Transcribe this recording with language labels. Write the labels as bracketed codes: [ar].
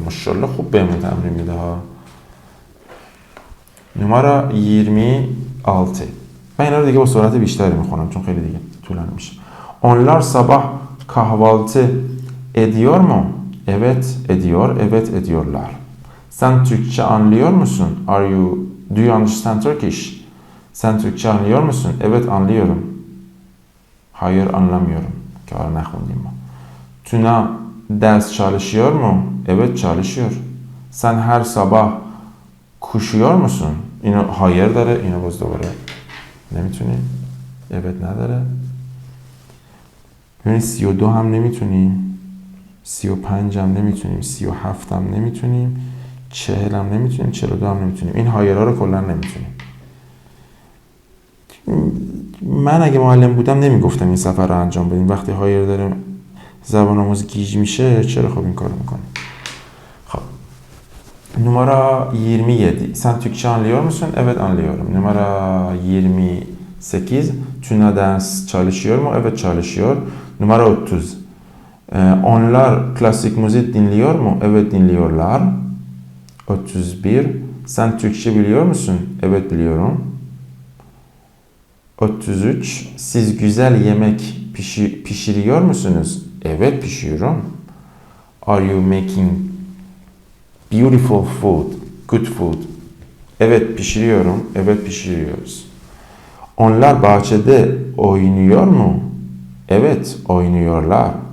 [fa] ماشاءالله خوب بهمون تمرین میده ها. [tr] Numara 26. [fa] Ben اینا رو دیگه با سرعت بیشتری میخونم چون خیلی دیگه طولانی میشه. [tr] Onlar sabah kahvaltı ediyor mu? Evet, ediyor. Evet, ediyorlar. Sen Türkçe anlıyor musun? [en] Do you understand Turkish? [tr] Sen Türkçe anlıyor musun? Evet, anlıyorum. Hayır, anlamıyorum. [fa] Ki ara نخوندیم ما. [tr] Tuna ders çalışıyor mu? Evet, çalışıyor. Sen her sabah koşuyor musun? [fa] اینو هایر داره، اینو باز دوباره نمیتونیم. evet نداره. یعنی 32 هم نمیتونیم، 35 هم نمیتونیم، 37 هم نمیتونیم، 40 هم نمیتونیم، 42 هم نمیتونیم. این هایرها رو کلا نمیتونیم. من اگه معلم بودم نمیگفتم این سفر رو انجام بدیم. وقتی هایر داریم زبان آموز گیج میشه، چرا خب این کارو میکنیم. [tr] خب numara 27. Sen Türkçe anlıyor musun? Evet, anlıyorum. Numara 28. Tuna ders çalışıyor mu? Evet, çalışıyor. Numara 30. Onlar klasik müzik dinliyor mu? Evet, dinliyorlar. 31. Sen Türkçe biliyor musun? Evet, biliyorum. 33. Siz güzel yemek pişiriyor musunuz? Evet, pişiriyorum. [en] Are you making beautiful food? Good food. [tr] Evet, pişiriyorum. Evet, pişiriyoruz. Onlar bahçede oynuyor mu? Evet, oynuyorlar.